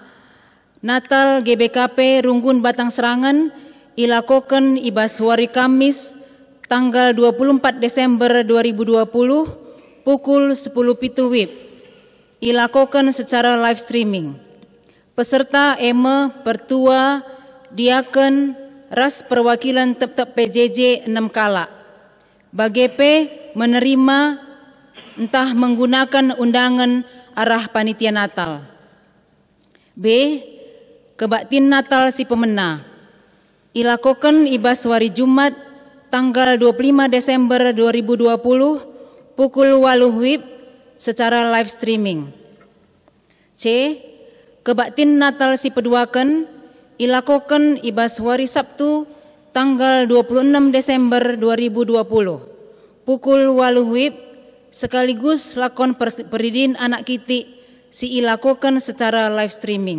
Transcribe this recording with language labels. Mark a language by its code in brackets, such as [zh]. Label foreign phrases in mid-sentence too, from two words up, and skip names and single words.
[btx] Natal GBKP Runggun Batang Serangan ilakokan ibas wari Kamis [id] tanggal 24 Desember 2020 pukul 10.00 WIB. [btx] Ilakokan secara [en] live streaming. [btx] Peserta eme pertua diaken ras perwakilan tep-tep PJJ 6 kala. [id] Bagepe menerima entah menggunakan undangan arah panitia Natal. [btx] B. Kebaktin Natal si pemena. Ilakokan ibas wari Jumat [id] tanggal 25 Desember 2020 pukul 8 WIB [btx] secara [en] live streaming. [btx] C. Kebaktin Natal si peduakan ilakokan ibas wari Sabtu [id] tanggal 26 Desember 2020 pukul 8 WIB [btx] sekaligus lakon peridin anak kiti si ilakokan secara [en] live streaming.